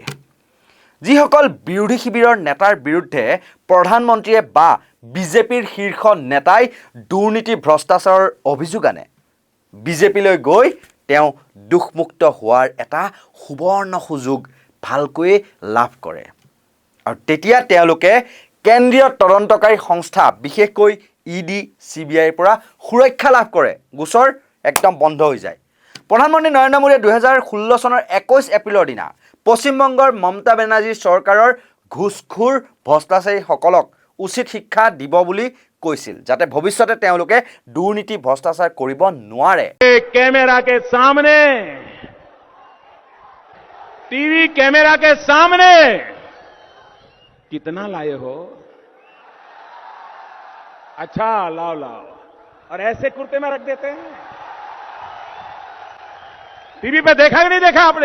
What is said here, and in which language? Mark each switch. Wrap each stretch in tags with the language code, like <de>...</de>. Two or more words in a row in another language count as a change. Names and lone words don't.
<as>যিসকল বিৰোধী শিবিৰৰ নেতাৰ বিৰুদ্ধে প্ৰধানমন্ত্ৰীয়ে বা বিজেপিৰ শীৰ্ষ নেতাই দুৰ্নীতি ভ্ৰষ্টাচাৰৰ অভিযোগ আনে, বিজেপিলৈ গৈ তেওঁ দুখমুক্ত হোৱাৰ এটা সুবৰ্ণ সুযোগ ভালকৈয়ে লাভ কৰে আৰু তেতিয়া তেওঁলোকে কেন্দ্ৰীয় তদন্তকাৰী সংস্থা বিশেষকৈ ইডি CBIৰ পৰা সুৰক্ষা লাভ কৰে, গোচৰ একদম বন্ধ হৈ যায়। প্ৰধানমন্ত্ৰী নৰেন্দ্ৰ মোদীয়ে 2016 চনৰ 21 এপ্ৰিলৰ দিনা পশ্চিমবংগৰ মমতা বেনাৰ্জীৰ চৰকাৰৰ ঘুষখোৰ ভ্ৰষ্টাচাৰীসকলক উচিত শিক্ষা দিব বুলি কৈছিল, যাতে ভৱিষ্যতে তেওঁলোকে দুৰ্নীতি ভ্ৰষ্টাচাৰ কৰিব নোৱাৰে।</as> <hi>कैमरा के सामने, टीवी कैमरा के सामने कितना लाए हो? अच्छा लाओ और ऐसे कुर्ते में रख देते हैं। टीवी पे देखा कि नहीं देखा आपने?</hi>